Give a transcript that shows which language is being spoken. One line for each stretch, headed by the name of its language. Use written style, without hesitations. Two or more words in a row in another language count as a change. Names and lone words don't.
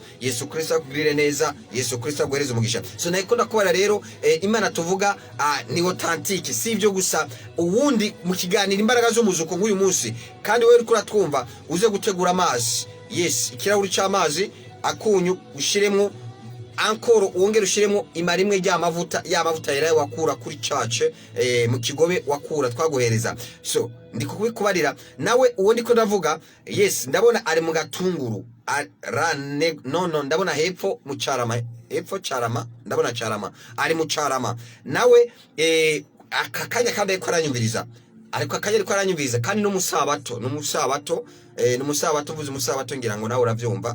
Rundi: Yesu Kristo akugirire neza, Yesu Kristo aguhereze umugisha. So nako ndakubarira rero, Imana tuvuga ni authentique, si ibyo gusa. ubundi mu kiganiro imbaraga zo muzuko nk'uyu munsi, kandi wewe uri kuratwumva uze gutegura amazi. Yes ikirahuri cy'amazi akunyu ushiremo ankoro, wongera ushiremo imarimwe ry'amavuta, yaraye wakura kuri church, mu kigobe wakura twaguhereza. So ndikubibarira nawe uwo ndiko ndavuga. Yes ndabona ari mu gatunguru, ndabona hepfo mu Carama, ndabona Carama, ari mu Carama nawe. Akakanya kandi ariko aranyumviriza, kandi n'umusabato, vuze umusabato ngira ngo nawe uravyumva.